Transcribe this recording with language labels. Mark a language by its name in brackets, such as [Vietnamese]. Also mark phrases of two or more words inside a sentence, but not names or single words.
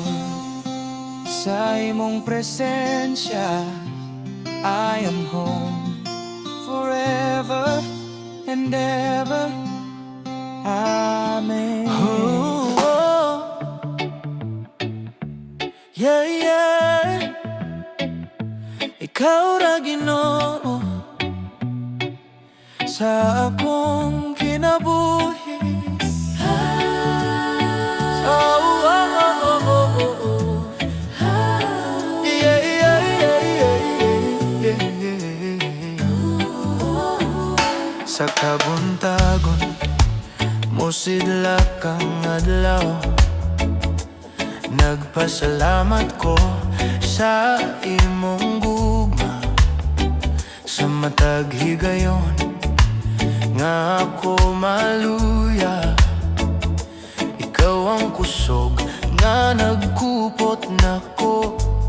[Cebuano] Sa imong presensya [English] I am home. Forever and ever, amen. Yeah, yeah. [Cebuano] Ikaw ra, Ginoo, sa akong kinabuhi. Oh, oh, oh, oh, oh, oh. Yeah, yeah, yeah, yeah, yeah. Sa kabuntagon musidlak kang adlaw, nagpasalamat ko sa imong gugma. Sa matag higayon nga ako maluya, ikaw ang kusog nga nagkupot nako.